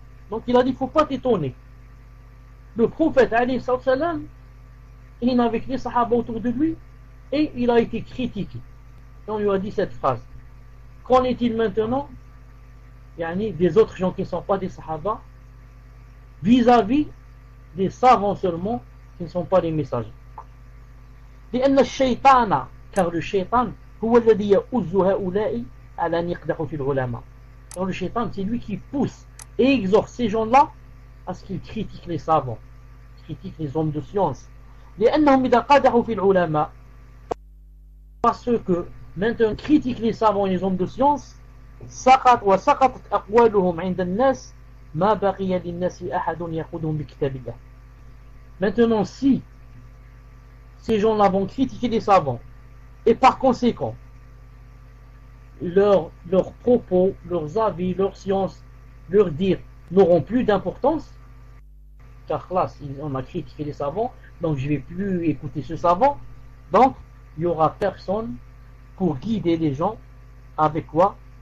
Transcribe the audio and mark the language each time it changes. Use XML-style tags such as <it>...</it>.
<fr>Donc il a dit, il ne faut pas t'étonner. Le prophète alayhi salam, il n'avait que les sahaba autour de lui, et il a été critiqué. Et on lui a dit cette phrase. Qu'en est-il maintenant des autres gens qui ne sont pas des sahaba vis-à-vis des savants seulement qui ne sont pas des messagers?</fr> <ar>لأن الشيطان,</ar> <fr>car le shaitan</fr> <ar>هو الذي يؤز هؤلاء على أن يقدحوا في العلماء,</ar> <fr>Alors le shaitan, c'est lui qui pousse et exhorte ces gens-là à ce qu'ils critiquent les savants, critiquent les hommes de science.</fr> <ar>لأنهم إذا قدحوا في العلماء,</ar> <fr>parce que maintenant critiquent les savants et les hommes de science,</fr> <ar>وسقطت أقوالهم عند الناس ما بقي للناس أحد يأخذهم بكتاب الله.</ar> <fr>Maintenant, si ces gens-là vont critiquer les savants, et par conséquent, leurs propos, leurs avis, leurs sciences, leurs dires n'auront plus d'importance, car là, on a critiqué les savants, donc je ne vais plus écouter ce savant, donc il n'y aura personne pour guider les gens avec quoi?</fr>